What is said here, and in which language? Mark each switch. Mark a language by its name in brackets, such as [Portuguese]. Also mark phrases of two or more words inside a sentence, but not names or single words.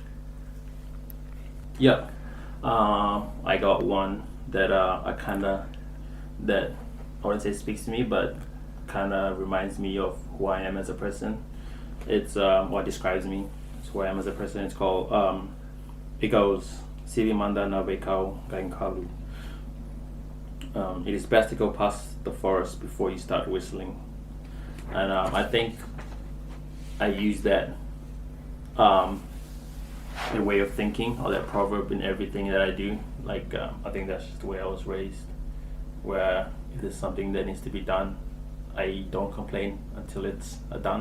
[English] Yeah, I got one that that I wouldn't say speaks to me, but kind of reminds me of who I am as a person. It's what describes me. It's who I am as a person. It's called, it goes, [Fijian] Sivi manda na bekau gainkalu. [English] It is best to go past the forest before you start whistling. And I think I use that a way of thinking, or that proverb in everything that I do. Like I think that's just the way I was raised, where if there's something that needs to be done, I don't complain until it's done.